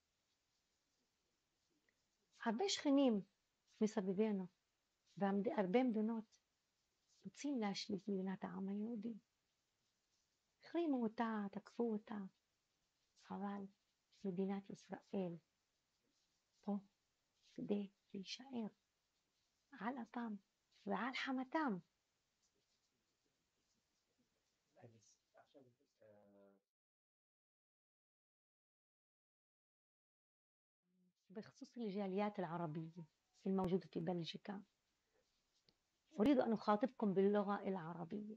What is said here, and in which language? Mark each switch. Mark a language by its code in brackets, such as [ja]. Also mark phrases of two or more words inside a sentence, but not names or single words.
[he] הרבה שכנים מסביבנו, והרבה מדינות רוצים להשמיד מדינת העם היהודי. החרימו אותה, תקפו אותה, אבל מדינת ישראל פה כדי להישאר על אפם ועל חמתם. [ar] بخصوص الجاليات العربية الموجودة في بلجيكا، أريد أن أخاطبكم باللغة العربية.